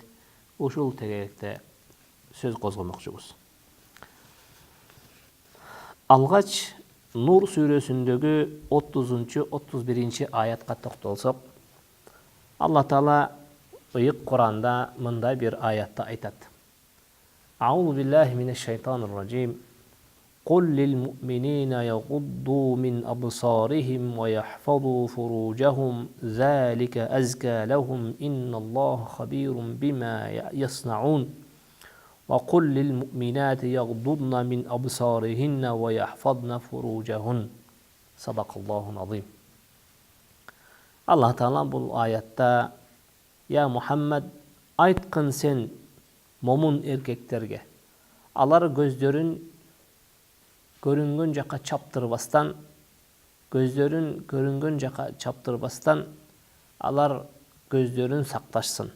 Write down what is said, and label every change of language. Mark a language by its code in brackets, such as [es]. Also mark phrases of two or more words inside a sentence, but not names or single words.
[ky] Ушул тегеректе сөз козгомокчубуз. Алгач Нур сүрөсүндөгү 30-31 аятка токтолсок, Алла Таала ыйык Кур'анда мындай бир аятта айтат. [ar] أعوذ بالله من الشيطان الرجيم. قل للمؤمنين يغضوا من أبصارهم ويحفظوا فروجهم ذلك أزكى لهم إن الله خبير بما يصنعون. وقل للمؤمنات يغضضن من أبصارهن ويحفظن فروجهن صدق الله العظيم. [ky] Allah Taala бұл аятта: "Я Мухаммад, айткын сен момун эркектерге, алар көздөрүн көрүнгөн жака чаптырбастан, алар көздөрүн сакташсын.